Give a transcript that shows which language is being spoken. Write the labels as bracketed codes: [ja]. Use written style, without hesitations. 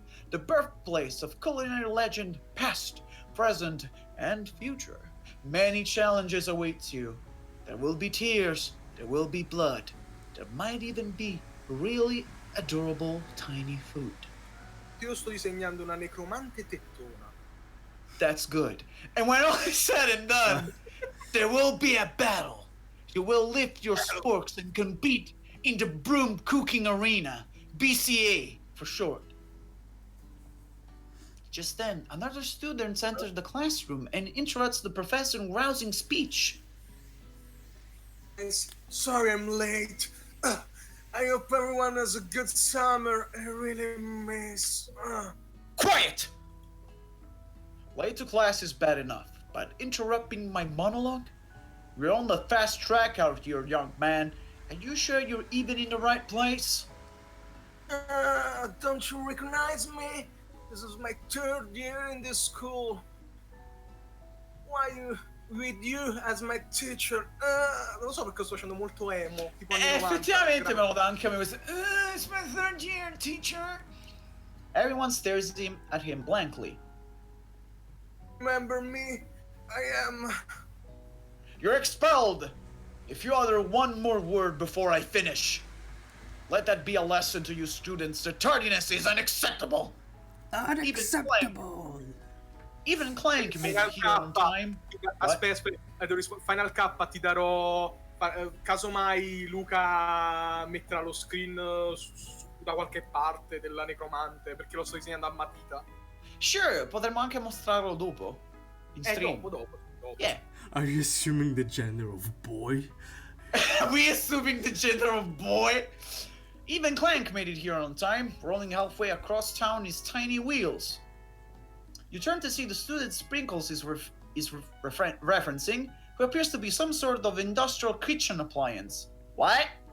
[en] The birthplace of culinary legend, past, present, and future. Many challenges await you. There will be tears, there will be blood. There might even be really adorable tiny food. [it] Io sto disegnando una necromante tettona. [en] That's good. And when all is said and done, there will be a battle. You will lift your sporks and compete in the broom cooking arena, BCA for short. Just then, another student enters the classroom and interrupts the professor in rousing speech. Sorry I'm late. I hope everyone has a good summer. I really miss... Quiet! Late to class is bad enough, but interrupting my monologue? We're on the fast track out here, young man. Are you sure you're even in the right place? Don't you recognize me? This is my third year in this school. Why with you as my teacher? [it] Non lo so perché sto facendo molto emo. Tipo effettivamente me lo dà anche a me questo. [en] It's my third year, teacher. Everyone stares at him blankly. Remember me? I am... You're expelled! If you utter one more word before I finish, let that be a lesson to you students. The tardiness is unacceptable! Unacceptable! Even Clank made it here on time. [it] Aspetta, devo rispondere. Final K ti darò... Casomai Luca metterà lo screen da qualche parte della necromante, perché lo sto disegnando a matita. Sure, potremmo anche mostrarlo dopo. In stream. Dopo. [en] Yeah. Are you assuming the gender of boy? Are we assuming the gender of boy? Even Clank made it here on time, rolling halfway across town his tiny wheels. You turn to see the student Sprinkles is referencing, who appears to be some sort of industrial kitchen appliance. What?